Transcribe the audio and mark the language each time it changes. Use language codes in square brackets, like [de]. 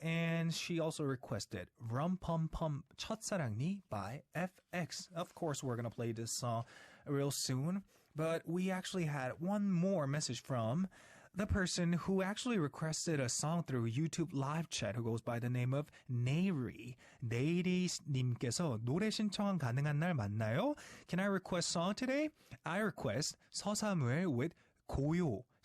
[en] And she also requested Rum Pum Pum 첫사랑니 by FX. Of course, we're going to play this song real soon. But we actually had one more message from the person who actually requested a song through YouTube live chat, who goes by the name of Neri. [ko] 네이리님께서 노래 신청 가능한 날 맞나요? [en] Can I request song today? I request 서사무엘 with 고요.